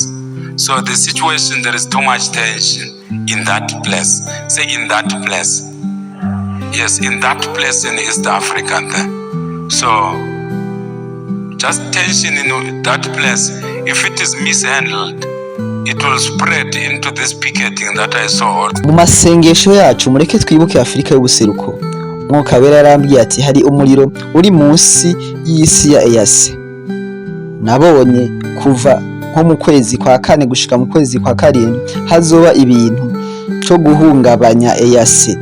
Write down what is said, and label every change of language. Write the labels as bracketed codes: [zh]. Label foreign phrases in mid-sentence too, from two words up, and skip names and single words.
[en] So the situation, there is too much tension in that place. Say in that place. Yes, in that place in East Africa there. So, just tension in that place, if it is mishandled, it will spread into this picketing that I saw. [rn] Mu masengesho yacu mureke twibuke Afrika y'ubuseruko. Mwuka wera yarambwiye ati hari umuriro uri munsi y'isi ya EAC. Nabonye kuva nko mu kwezi kwa 4 gushika mu kwezi kwa 7 hazoba ibintu cyo guhungabanya EAC.